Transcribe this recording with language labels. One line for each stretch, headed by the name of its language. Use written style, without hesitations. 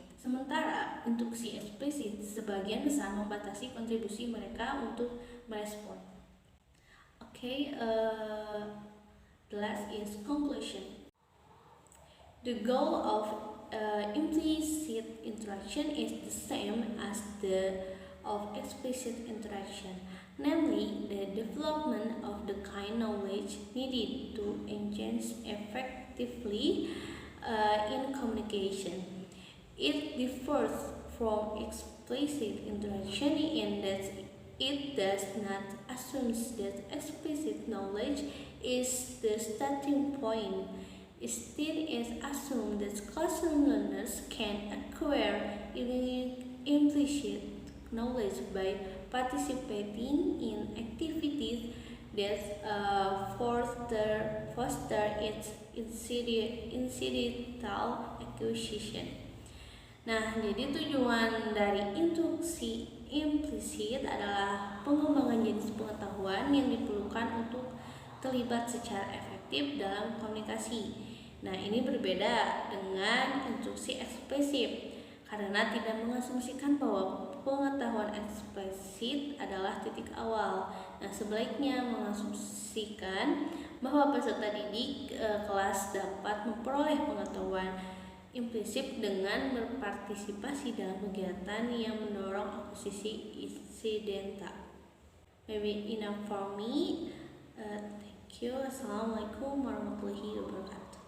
Indonesian: Sementara instruksi eksplisit sebagian besar membatasi kontribusi mereka untuk merespon.
English: Okay, the last is conclusion. The goal of implicit interaction is the same as the of explicit interaction, namely the development of the kind knowledge needed to engage effectively in communication. It differs from explicit interaction in that it does not assume that explicit knowledge is the starting point. Instead, it assumes that classroom learners can acquire implicit knowledge by participating in activities that foster its incidental acquisition.
Indonesian: Nah, jadi tujuan dari instruksi implisit adalah pengembangan jenis pengetahuan yang diperlukan untuk terlibat secara efektif dalam komunikasi. Nah, ini berbeda dengan instruksi eksplisit karena tidak mengasumsikan bahwa pengetahuan eksplisit adalah titik awal. Nah, sebaliknya mengasumsikan bahwa peserta didik kelas dapat memperoleh pengetahuan implisit dengan berpartisipasi dalam kegiatan yang mendorong akuisisi insidental.
English: Maybe enough for me. Thank you.
Arabic: Assalamualaikum warahmatullahi wabarakatuh.